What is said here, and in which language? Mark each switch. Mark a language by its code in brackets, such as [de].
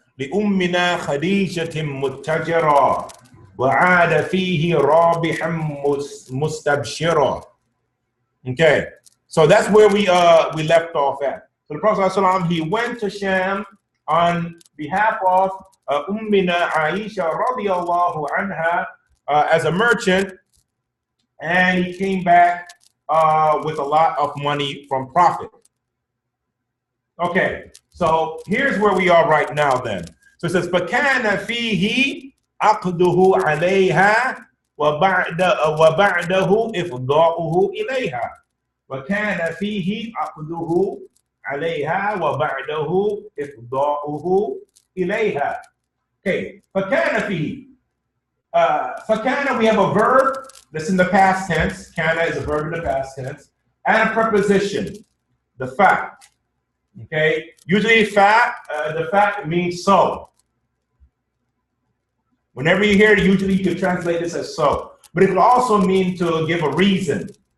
[ar] لأمنا خديجة متجرة وعاد فيه رابحا مستبشرا. [en] Okay, so that's where we left off at. So the Prophet ﷺ, he went to Sham on behalf of Ummina Aisha radiyallahu anha as a merchant, and he came back with a lot of money from profit. Okay, so here's where we are right now then. So it says, [ar] فَكَانَ فِيهِ عَقْدُهُ عَلَيْهَا وَبَعْدَهُ إِفْضَاؤُهُ إِلَيْهَا. وَكَانَ فِيهِ عَقْدُهُ عَلَيْهَا وَبَعْدَهُ إِفْضَاؤُهُ إِلَيْهَا. Okay, فَكَانَ فِيهِ. [en] فَكَانَ, we have a verb that's in the past tense. Kana is a verb in the past tense. And a preposition, the fact. Okay, usually the fact means so. Whenever you hear it, usually you can translate this as so. But it could also mean to give a reason.